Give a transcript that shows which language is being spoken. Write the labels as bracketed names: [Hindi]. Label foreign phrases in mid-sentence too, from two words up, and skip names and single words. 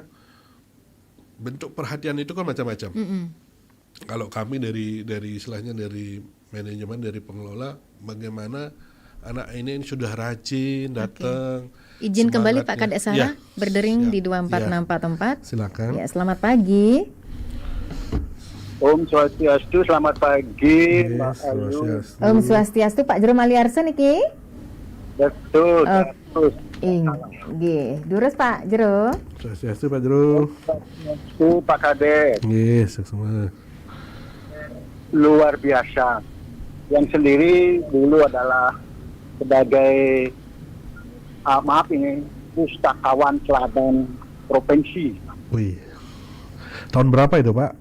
[Indonesian] Bentuk perhatian itu kan macam-macam. Kalau kami dari istilahnya dari manajemen, dari pengelola, bagaimana anak ini sudah rajin datang. Izin kembali Pak Kadek Sarah berdering di 2464. Silakan. Ya, selamat pagi. [Balinese] Om Swastiastu, [Indonesian] selamat pagi Mbak Ayu. [Balinese] Om Swastiastu, [Indonesian] Pak Jero Maliarsen iki. Betul. [Balinese] Nggih, durus Pak Jero. Swastiastu Pak Jero. Swastiastu Pak Kadek. Nggih, [Indonesian] semua. Luar biasa. Yang sendiri dulu adalah sebagai pustakawan teladan provinsi. Wih. Tahun berapa itu Pak?